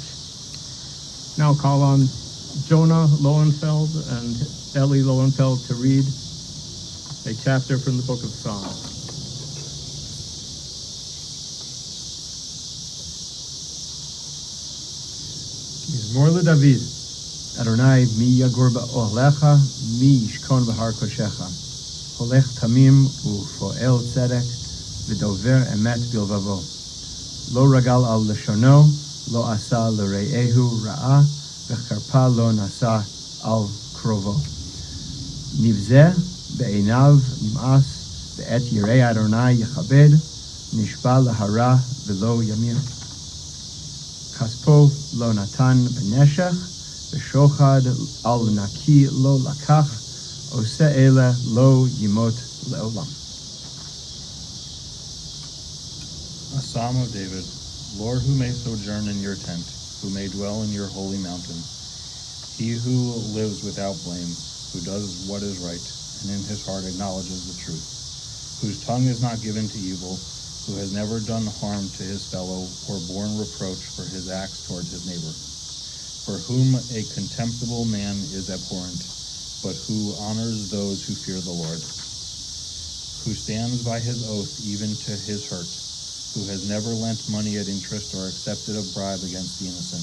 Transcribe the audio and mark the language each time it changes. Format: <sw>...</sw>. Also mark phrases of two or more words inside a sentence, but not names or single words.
<en>Now call on Jonah Lowenfeld and Elie Lowenfeld to read a chapter from the book of Psalms.</en> <he>מזמור דוד, ה, מי יגור באהלך, מי ישכון בהר קדשך. הולך תמים ופועל צדק, ודובר אמת בלבבו. לא רגל על לשונו, לא עשה לרעהו רעה, וחרפה לא נשא על קרובו. נבזה בעיניו נמאס, ואת יראי ה' יכבד, נשבע להרע ולא ימיר. כספו לא נתן בנשך, ושוחד על נקי לא לקח, עושה אלה לא ימוט לעולם.</he> <en>Psalm of David. Lord, who may sojourn in your tent, who may dwell in your holy mountain, he who lives without blame, who does what is right, and in his heart acknowledges the truth, whose tongue is not given to evil, who has never done harm to his fellow or borne reproach for his acts toward his neighbor, for whom a contemptible man is abhorrent, but who honors those who fear the Lord, who stands by his oath even to his hurt, who has never lent money at interest or accepted a bribe against the innocent.</en>